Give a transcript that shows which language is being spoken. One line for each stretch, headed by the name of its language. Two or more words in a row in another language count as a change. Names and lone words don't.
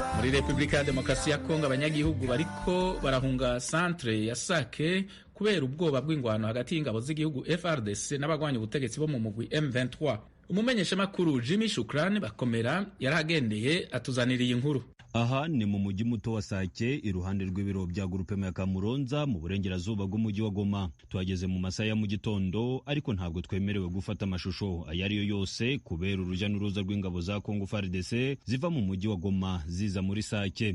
Rundi: muri Repubulika ya Demokarasi ya Kongo abanyagihugu bariko barahunga centre ya Sake kubera ubwoba bw'ingwano hagati y'ingabo z'igihugu FRDC n'abagwanya ubutegetsi bo mu mugwi M23. Umumenyeshamakuru Jimmy Shukrani Bakomera yaragendeye atuzaniriye inkuru.
Kinyarwanda: Aha ni mu mujyi muto wa Sake iruhande rw'ibiro bya Groupe ya Kamuronza mu burengerazuba bw'umujyi wa Goma. Tuhageze mu masaha ya mu gitondo ariko ntabwo twemerewe gufata amashusho ayariyo yose kubera uruja n'uruza rw'ingabo za Congo FARDC ziva mu mujyi wa Goma ziza muri Sake.